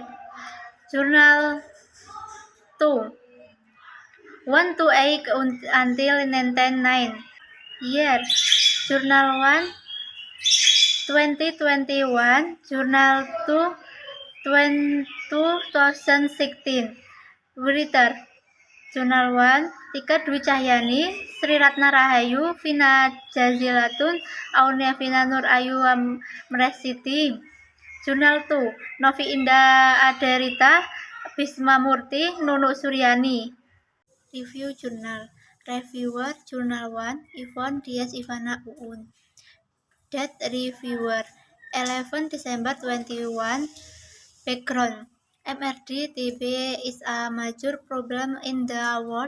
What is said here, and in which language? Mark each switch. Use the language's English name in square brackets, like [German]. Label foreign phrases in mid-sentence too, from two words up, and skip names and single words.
[English] Journal 2, 1 to 8 until 9. Year: Journal 1, 2021. Journal 2, 2016. Writer: Journal 1, Tika Dwi Cahyani, Sri Ratna Rahayu, Vina Jazilatun, Aunia Vina Nur Ayu Mresiti. Journal 2, Novi Indah Aderita, Bisma Murti, Nunuk Suryani. Review Journal. Reviewer: Journal 1, Yvonne Dias Ivana Uun. Date: Reviewer 11 December 21. Background: MRD TB is a major problem in the world.